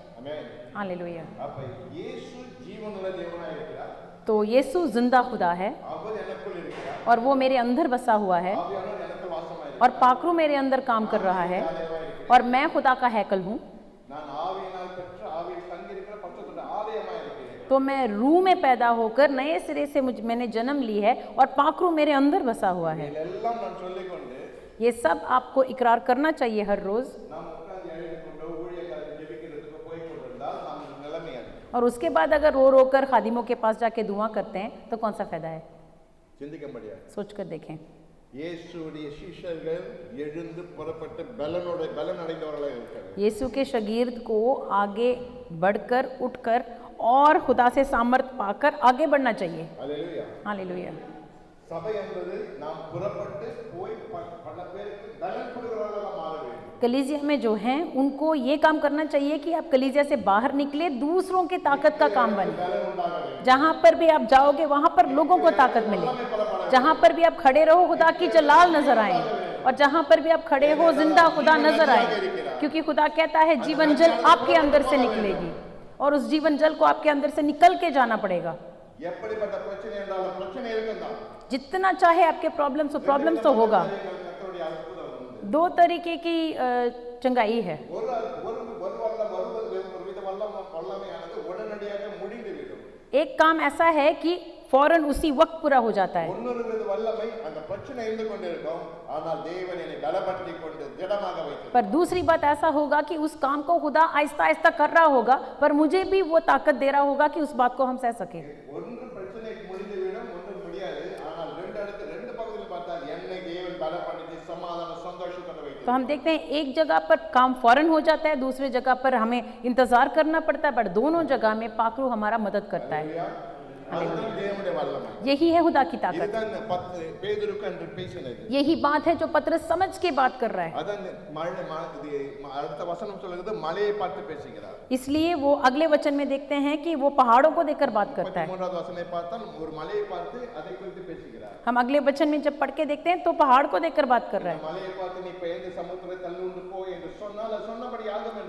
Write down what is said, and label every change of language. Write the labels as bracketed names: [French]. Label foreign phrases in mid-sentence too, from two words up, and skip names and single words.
[Tamil] ஆமென் [Hindi] हालेलुया। [Tamil] அப்ப இயேசு ஜீவனுள்ள தேவனாய் இருக்கிறார் [Hindi] तो यीशु जिंदा खुदा है [Tamil] அவர் எனக்குள் இருக்கிறார் [Hindi] और वो मेरे अंदर बसा हुआ है [Tamil] ஆவியானவர் எனக்குள் வாசமாய் [Hindi] और पाखरू मेरे अंदर काम कर रहा है और मैं खुदा का हैकल हूँ। [Tamil] நான் ஆவியினால் பெற்ற ஆவியில் தங்கியிருக்கிற பரிசுத்த ஆலயமாய் இருக்கிறேன் [Hindi] तो मैं रूह में पैदा होकर नए सिरे से मैंने जन्म ली है और पाखरू मेरे अंदर बसा हुआ है। [Tamil] இதெல்லாம் நான் சொல்லிக்கொண்டு [Hindi] ये सब आपको इकरार करना चाहिए हर रोज, [Tamil] நாம் உட்கார்ந்து எழுதிக்கொண்டு ஊழியக்காரர் ஜெபிக்கிறதுக்கு போய் கொண்டிருந்தால் நாம் நிலைமை அது [Hindi] और उसके बाद अगर रो रो कर खादिमों के पास जाके दुआ करते हैं तो कौन सा फायदा है। [Tamil] சிந்திக்கும்படியாக [Hindi] सोचकर देखें। [Tamil] இயேசுவுடைய சீஷர்கள் எழுந்து புறப்பட்டு பலன் அடைந்தவர்களாக இருக்கிறார்கள். [Hindi] यीशु के शागिर्द को आगे बढ़कर उठकर और खुदा से सामर्थ पाकर आगे बढ़ना चाहिए। [Tamil] அல்லேலூயா. [Hindi] हालेलुया। [Tamil] சபை என்பது நாம் புறப்பட்டு போய் பல பேருக்கு பலன் கொடுக்கிறவர்களாக மாற வேண்டும். [Hindi] कलीसिया में जो हैं उनको ये काम करना चाहिए कि आप कलीसिया से बाहर निकले, दूसरों की ताकत का काम बने। [Tamil] பலன் உண்டாக வேண்டும். [Hindi] जहाँ पर भी आप जाओगे वहाँ पर लोगों को ताकत मिले। जहाँ पर भी आप खड़े रहो खुदा की जलाल नजर आए, और जहाँ पर भी आप खड़े हो जिंदा खुदा नजर आए, क्योंकि खुदा कहता है जीवन जल आपके अंदर से निकलेगी और उस जीवन जल को आपके अंदर से निकल के जाना पड़ेगा। [Tamil] எப்படிப்பட்ட பிரச்சனை என்றாலும் பிரச்சனை இருக்குதான். [Hindi] जितना चाहे आपके प्रॉब्लम्स हो, प्रॉब्लम्स तो होगा। [Tamil] கர்த்தருடைய அற்புதம் உண்டு. [Hindi] दो तरीके की चंगाई है। [Tamil] ஒரு வித வல்லமையானது உடனடியாக முடிந்துவிடும். [Hindi] एक काम ऐसा है कि फौरन उसी वक्त पूरा हो जाता है। [Tamil] இன்னொரு வித வல்லமை அந்த பிரச்சனை இருந்து கொண்டிருக்கும், ஆனால் தேவன் என்னை பலப்படுத்திக் கொண்டு திடமாக வைத்தார். [Hindi] पर दूसरी बात ऐसा होगा कि उस काम को खुदा आहिस्ता आहिस्ता कर रहा होगा, पर मुझे भी वो ताकत दे रहा होगा कि उस बात को हम सह सके। [Tamil] ஒன்று பிரச்சனை முடிந்துவிடும், ஒன்று முடியாது. ஆனால் ரெண்டு பகுதியில் பார்த்தால் என்னை தேவன் பலப்படுத்தி சமாதான சந்தோஷத்தோட வைத்தார். [Hindi] तो हम देखते हैं एक जगह पर काम फौरन हो जाता है, दूसरी जगह पर हमें इंतजार करना पड़ता है, पर दोनों जगह में पाखरू हमारा मदद करता है। [Tamil] அதுதான் தேவனுடைய வல்லமை. [Hindi] यही है खुदा की ताकत। [Tamil] இதுதான் 10 பேதுருக்கு என்று பேசினது. [Hindi] यही बात है जो पतरस समझ के बात कर रहा है। [Tamil] அதான் அடுத்த வசனம் சொல்லுகிறது, மலையை பார்த்து பேசுகிறார். [Hindi] इसलिए वो अगले वचन में देखते हैं कि वो पहाड़ों को देखकर बात करता है। [Tamil] 13வது வசனை பார்த்தால் ஒரு மலையை பார்த்து அதை குறித்து பேசுகிறார். [Hindi] हम अगले वचन में जब पढ़ के देखते हैं तो पहाड़ को देखकर बात कर रहा है, [Tamil] மலையை பார்த்து நீ பெயர்ந்து சமுத்திரத்தை தள்ளுண்டு போ என்று சொன்னால் அது சொன்னபடி ஆகும் என்று.